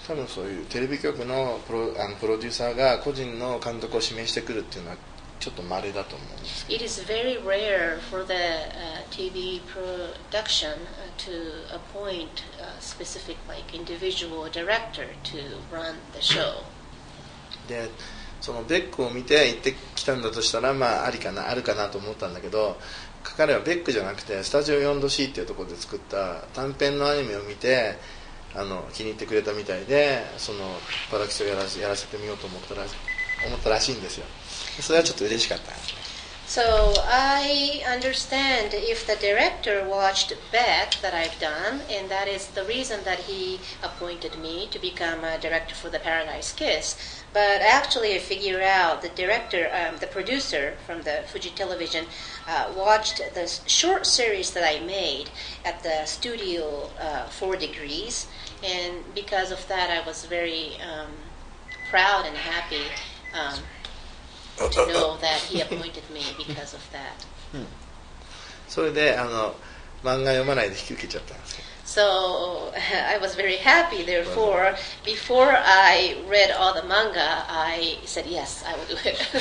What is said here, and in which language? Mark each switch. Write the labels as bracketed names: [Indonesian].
[Japanese] 多分そういうテレビ局のプロデューサーが個人の監督を指名してくるっていうのはちょっと稀だと思うんですけど。 [English] It is very rare for the TV production to appoint a specific like individual director to run the show. [Japanese] で、そのベックを見て行ってきたんだとしたらあるかなと思ったんだけど、彼はベックじゃなくてスタジオ 4°C っていうところで作った短編のアニメを見て気に入ってくれたみたいで、そのパラキスをやらせてみようと思ったらしいんですよ。それはちょっと嬉しかった。 [English] So I understand if the director watched Beck that I've done, and that is the reason that he appointed me to become a director for the Paradise Kiss. But actually, I figure out the director, the producer from the Fuji Television, watched the short series that I made at the studio 4 Degrees, and because of that, I was very proud and happy. To know that he appointed me because of that. [Japanese] それで漫画読まないで引き受けちゃったんですけ [English] So I was very happy. Therefore, before I read all the manga, I said yes, I will do it.